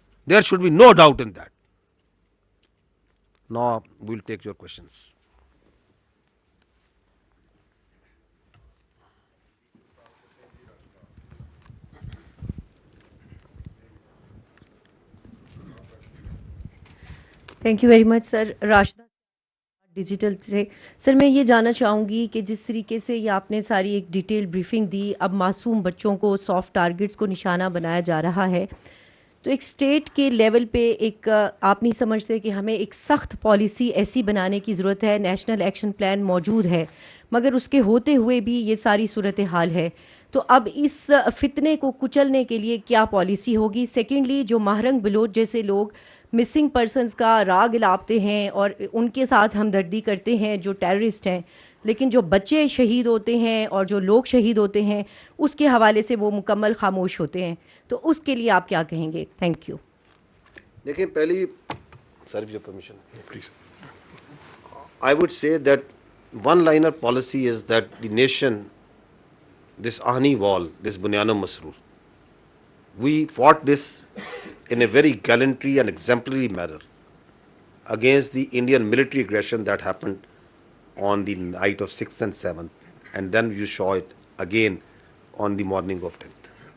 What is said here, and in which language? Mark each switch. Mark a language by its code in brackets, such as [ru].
[en] There should be no doubt in that. Now we'll take your questions. Thank you very much, sir. Rashida, [ur] digital سے سر میں یہ جاننا چاہوں گی کہ جس طریقے سے یہ آپ نے ساری ایک ڈیٹیل بریفنگ دی، اب معصوم بچوں کو سافٹ ٹارگٹس کو نشانہ بنایا جا رہا ہے، تو ایک اسٹیٹ کے لیول پہ ایک آپ نہیں سمجھتے کہ ہمیں ایک سخت پالیسی ایسی بنانے کی ضرورت ہے؟ نیشنل ایکشن پلان موجود ہے مگر اس کے ہوتے ہوئے بھی یہ ساری صورتحال ہے، تو اب اس فتنے کو کچلنے کے لیے کیا پالیسی ہوگی؟ سیکنڈلی، جو ماہرنگ بلوچ جیسے لوگ مسنگ پرسنز کا راگ الاپتے ہیں اور ان کے ساتھ ہمدردی کرتے ہیں جو ٹیررسٹ ہیں، لیکن جو بچے شہید ہوتے ہیں اور جو لوگ شہید ہوتے ہیں اس کے حوالے سے وہ مکمل خاموش ہوتے ہیں، تو اس کے لیے آپ کیا کہیں گے؟ Thank you. دیکھیں پہلی سر جو permission [en] Please. I would say that one-liner policy is that the nation, this Ahni wall, this Bunyana Masroor, we fought this in a very gallantry and exemplary manner against the Indian military aggression that happened on the night of 6th and 7th, and then you saw it again on the morning of 10th.